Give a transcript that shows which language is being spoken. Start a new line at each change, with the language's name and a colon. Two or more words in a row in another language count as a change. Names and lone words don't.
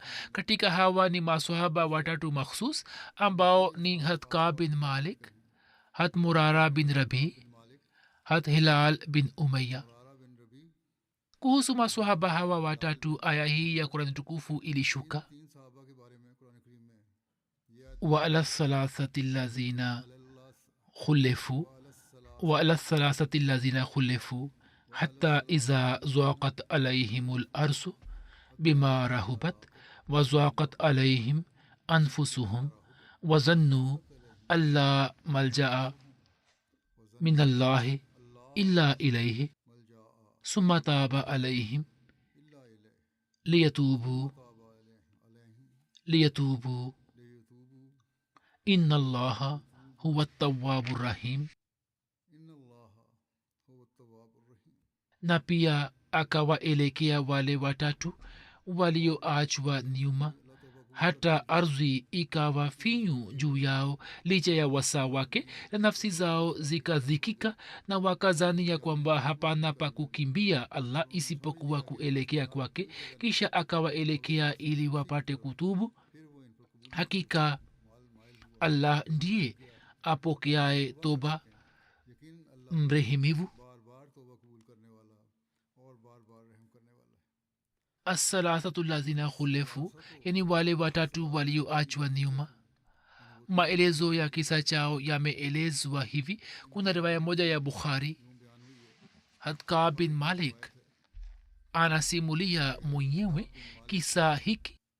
Swahili: Katika hawa ni maswahaba watatu makhsus ambao ni Hazrat Ka'b bin Malik, Hazrat Murara bin Rabi, Hazrat Hilal bin Umayya. Kuhusu maswahaba hawa watatu aya hii ya Qur'an tukufu ilishuka,
Arabic: وعلى الثلاثة الذين خلفوا حتى إذا ضاقت عليهم الأرض بما رحبت وضاقت عليهم أنفسهم وظنوا أن لا ملجأ من الله إلا إليه ثم تاب عليهم ليتوبوا إن الله هو التواب الرحيم.
Swahili: Na pia akawaelekea wale watatu walioachwa nyuma, hata ardhi ikawa finyu juu yao licha ya wasaa wake, na nafsi zao zikadhikika na wakazani ya kwamba hapana pa kukimbia Allah isipokuwa kuelekea kwake. Kisha akawaelekea ili wapate kutubu. Hakika Allah ndiye apokeaye toba, mrehemivu.
Arabic: الثلاثة الذين خلفوا,
Swahili: yani wale watatu walioachwa nyuma. Maelezo ya kisa chao yameelezwa hivi. Kuna riwaya moja ya Bukhari, Hazrat Ka'b bin Malik anasimulia mwenyewe kisa hiki.